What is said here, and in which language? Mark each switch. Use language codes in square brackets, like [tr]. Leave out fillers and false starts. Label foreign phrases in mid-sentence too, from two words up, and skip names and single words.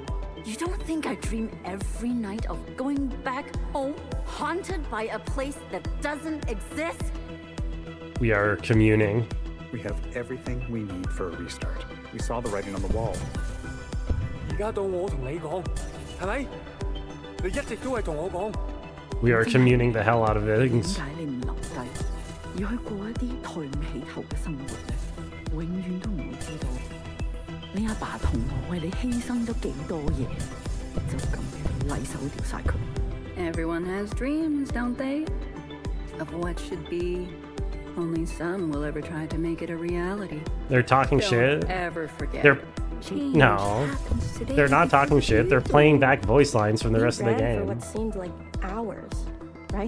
[en] You don't think I dream every night of going back home, haunted by a place that doesn't exist? We are communing. We have everything we need for a restart. We saw the writing on the wall. We are communing the hell out of things. [yue] 要去過一啲抬唔起頭嘅生活咧，永遠都唔會知道你阿爸同我為你犧牲咗幾多嘢，就咁樣禮手掉晒佢。 [en] Everyone has dreams, don't they? Of what should be. Only some will ever try to make it a reality. They're talking shit. Don't ever forget. No, they're not talking shit. They're playing back voice lines from the rest of the game. For what seemed like hours, right?